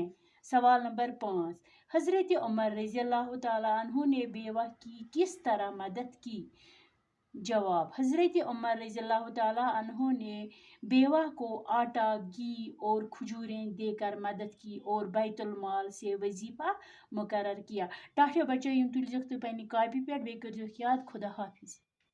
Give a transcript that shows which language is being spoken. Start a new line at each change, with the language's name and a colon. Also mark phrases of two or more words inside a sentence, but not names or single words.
Urdu: سوال نمبر 5، حضرت عمر
Arabic: رضی اللہ تعالیٰ عنہ
Urdu: نے بیوہ کی کس طرح مدد کی؟ جواب: حضرت عمر
Arabic: رضی اللہ تعالیٰ عنہ
Urdu: نے بیوہ کو آٹا، گھی اور کھجوریں دے کر مدد کی اور بیت المال سے وظیفہ مقرر کیا۔
Kashmiri: ٹاٹھو بچو، یم تُلۍزیوکھ تُہۍ پننہِ کاپی پٮ۪ٹھ، بیٚیہِ کٔرۍزیوکھ یاد۔
Urdu: خدا حافظ۔